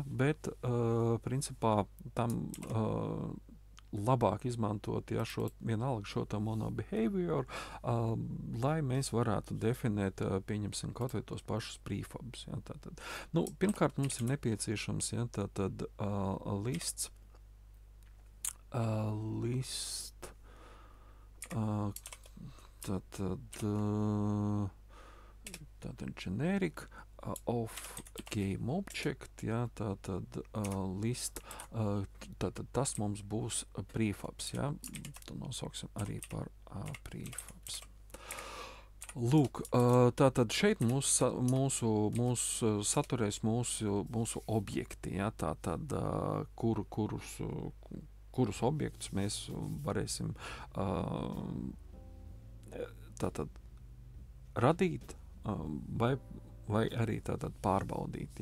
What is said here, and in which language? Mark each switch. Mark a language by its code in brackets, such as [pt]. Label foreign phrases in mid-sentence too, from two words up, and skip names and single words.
[lv] Bet principā tam labāk izmantot, ja, vienalga šo tā monobehavior, lai mēs varētu definēt, pieņemsim, kaut vai tos pašus prefabs. Ja, tātad. Nu, pirmkārt, mums ir nepieciešams, ja, tātad lists, tātad [en] generic of game object, [lv] ja, tātad list, tātad tas mums būs prefabs, ja, to nosauksim arī par prefabs. Lūk, tātad šeit mūs saturēs mūsu objekti, ja, tātad kurus objektus mēs varēsim tātad radīt vai arī tātad pārbaudīt.